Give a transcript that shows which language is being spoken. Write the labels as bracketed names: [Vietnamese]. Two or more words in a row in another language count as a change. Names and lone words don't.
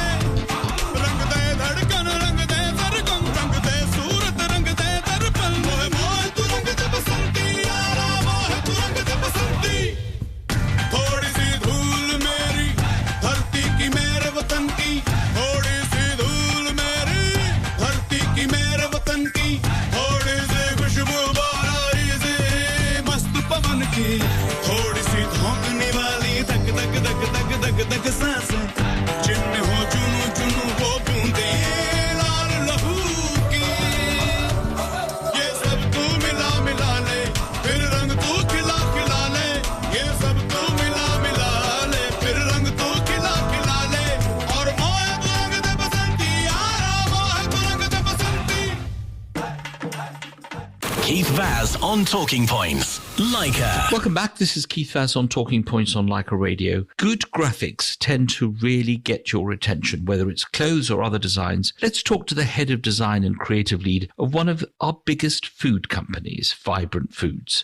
[Hindi] धड़कन रंग दे सरगम रंग दे सूरत रंग दे दर्पण मोह मोह तू रंग दे बसंती यारा मोह तू रंग दे बसंती थोड़ी सी धूल मेरी धरती की मेरे वतन की थोड़ी सी धूल मेरी धरती की मेरे वतन की थोड़ी सी खुशबू बारारी से मस्त पवन की थोड़ी सी धोंकने वाली धक धक धक धक धक धक सांसें जिनमें हो जुनू जुनू वो बूंदें लाल लहू की ये सब तू मिला मिला ले फिर रंग तू खिला खिला ले ये सब तू मिला मिला ले फिर रंग तू खिला खिला ले और मोह तू रंग दे बसंती यारा मोह तू रंग दे बसंती [English] Keith Vaz on Talking Points. Leica. Welcome back. This is Keith Vaz on Talking Points on Leica Radio. Good graphics tend to really get your attention, whether it's clothes or other designs. Let's talk to the head of design and creative lead of one of our biggest food companies, Vibrant Foods.